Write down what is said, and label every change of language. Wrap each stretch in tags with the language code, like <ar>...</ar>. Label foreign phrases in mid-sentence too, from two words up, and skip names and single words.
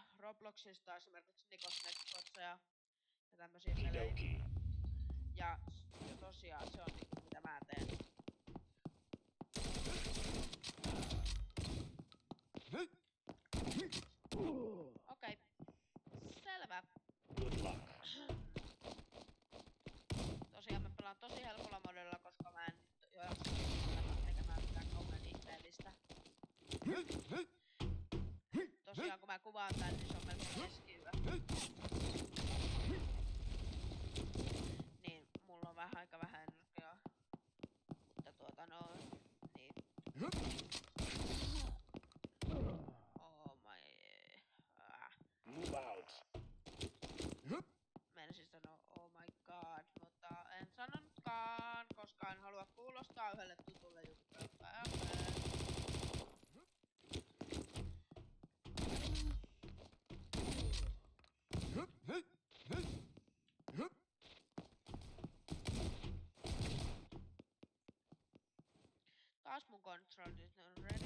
<fi>Robloxista esimerkiksi Nikosnekkossa ja tämmösiä pelejä. Ja tosiaan se on niinku mitä mä teen. Okei. Selvä.</fi> <en>Good luck.</en> <fi>Tosiaan mä pelaan tosi helpolla modella, koska mä en jo jaksa tekemään mitään kauhean ihmeellistä. Tosiaan kun mä kuvaan tän, niin se on melkein keskiyö. Niin mulla on aika vähän energiaa. Mutta niin.</fi> <en>Oh my... Move out.</en> <fi>Meinasin sanoa</fi> <en>oh my god,</en> <fi>mutta en sanonutkaan, koska en halua kuulostaa yhdelle tutulle jutulle. Taas mun kontrollit on ready.</fi>